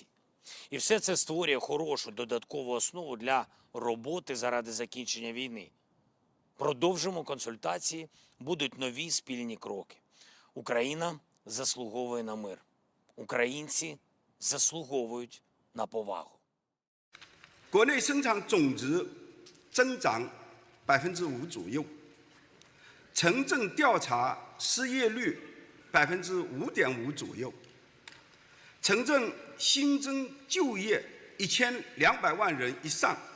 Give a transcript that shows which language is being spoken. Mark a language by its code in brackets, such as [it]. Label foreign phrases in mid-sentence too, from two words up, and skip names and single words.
[uk] І все це створює хорошу додаткову основу для роботи заради закінчення війни. Продовжимо консультації, будуть нові спільні кроки. Україна заслуговує на мир. Українці заслуговують на повагу. [zh] 国内生产总值增长5%左右，城镇调查失业率5.5%左右，城镇新增就业1200万人以上，